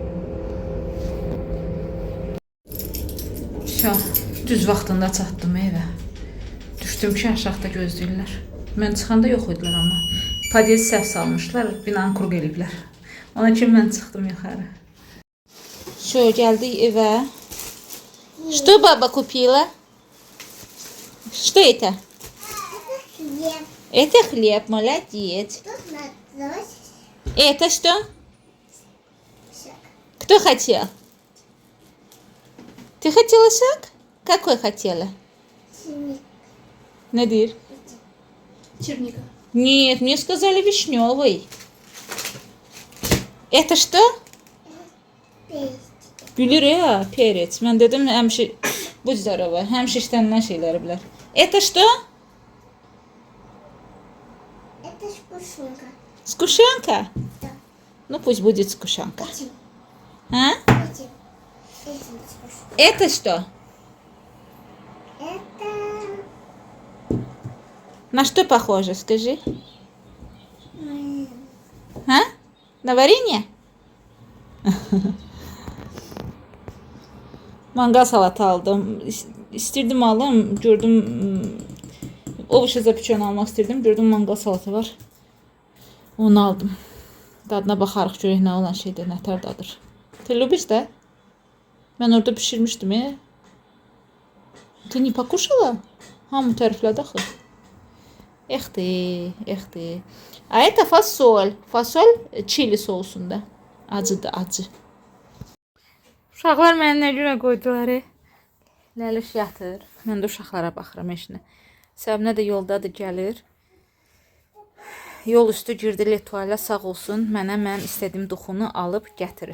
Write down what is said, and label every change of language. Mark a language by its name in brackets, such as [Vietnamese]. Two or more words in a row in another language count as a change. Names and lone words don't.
[Azerbaijani] Düz vaxtında çatdım evə. Düşdüm ki, aşağıda gözləyirlər. Mən çıxanda yox idilər amma. Padizi səhv salmışlar, binanı qurq eliblər. Ona kimi mən çıxdım yuxarı. Gəldik evə. [Russian] Что баба купила? Что это? Хлеб. Это хлеб, молодец. Это что? Кто хотел? Ты хотела сок? Какой хотела? Надир. Черника. Нет, мне сказали вишневый. Это что? [Azerbaijani] Bilir ya, перец. Mən dedim, həmişə bu здорово, həmişə işlənilən şeyləri bilər. [Russian] Это что? Это сгущенка. Сгущенка? Да. Ну пусть будет сгущенка. Этим. А? Этим. Этим сгущенка. Это что? Это... На что похоже, скажи? м, А? На варенье? [Azerbaijani] Mangal salatı aldım. İstirdim alım, gördüm ovuş zapçon almaq istirdim, gördüm mangal salatı var. Onu aldım. Dadına baxarıq görək nə olan şeydir, nətər dadır. [Russian] Ты любишь, да? [Turkish] Ben orada pişirmiştim ya. [Russian] Ты не покушала? [Azerbaijani] Hamı təriflədi axı. Ehti. [Russian] А это фасоль. Фасоль чили соусunda. [Azerbaijani] Acıdır, acı. Uşaqlar mənə nə görə qoydular? Ləliş yatır. Mən də uşaqlara baxıram eşinə. Səbinə də yoldadır, gəlir. Yol üstü girdi Letoyla, sağ olsun, mənə mən istədiyim duxunu alıb gətirir.